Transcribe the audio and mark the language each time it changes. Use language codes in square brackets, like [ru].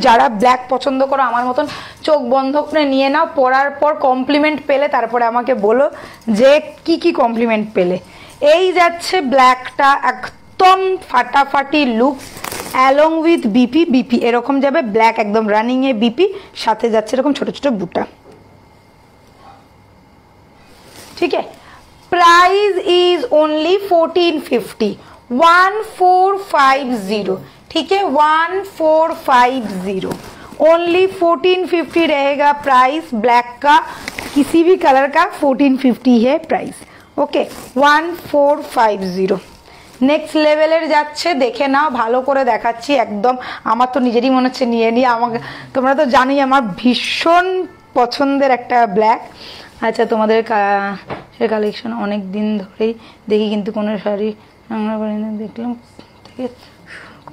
[bn] যারা ব্ল্যাক পছন্দ করো আমার মতন চোখ বন্ধ করে নিয়ে নাও, পরার পর কমপ্লিমেন্ট পেলে তারপরে আমাকে বলো যে কি কমপ্লিমেন্ট পেলে। এই যাচ্ছে ব্ল্যাকটা, একদম ফাটাফাটি লুক, অ্যালং উইথ বিপি এরকম যাবে, ব্ল্যাক একদম রানিং এ বিপি, সাথে যাচ্ছে এরকম ছোট ছোট বুটা, ঠিক আছে। [hi] प्राइस इज ओनली 1450, 1450, ठीक है, 1450, ओनली 1450 रहेगा प्राइस। ब्लैक का किसी भी कलर का 1450 है प्राइस, ओके, 1450। [bn] নেক্সট লেভেলের যাচ্ছে, দেখে নাও, ভালো করে দেখাচ্ছি একদম। আমার তো নিজেরই মনে হচ্ছে নিয়ে নিই, আমাকে তোমরা তো জানোই আমার ভীষণ পছন্দের একটা ব্ল্যাক। আচ্ছা তোমাদের কালেকশন অনেক দিন ধরেই দেখি, কিন্তু কোনো শাড়ি দেখলাম থেকে